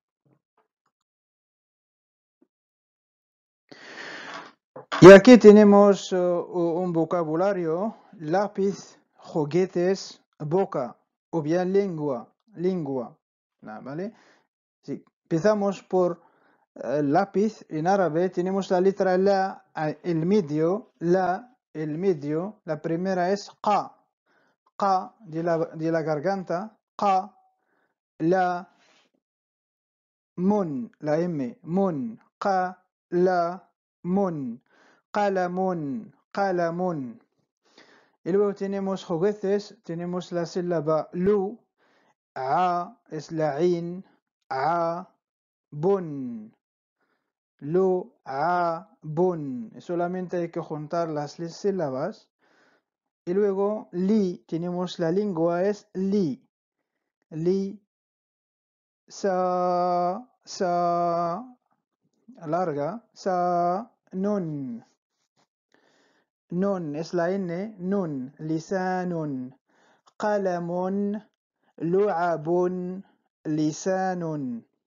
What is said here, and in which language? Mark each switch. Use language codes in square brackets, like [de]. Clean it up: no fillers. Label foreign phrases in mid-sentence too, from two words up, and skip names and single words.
[es] Y aquí tenemos un vocabulario, lápiz, juguetes, boca, o bien lengua, ¿vale? Sí. Empezamos por lápiz, en árabe tenemos la letra la, el medio, la primera es qa de la garganta, qa, la, [ar] mun, la m, mun, qa, la, mun, qalamun. [es] Y luego tenemos juguetes, tenemos la sílaba lu, a es la in, a, [ar] bun. Lu, a, bun. [es] Solamente hay que juntar las sílabas. Y luego li, tenemos la lengua, es li. [ar] Li, sa, larga, sa, nun. Nun [es] es la n, [ar] nun, lisanun. Qalamun, lu'abun, lisanun.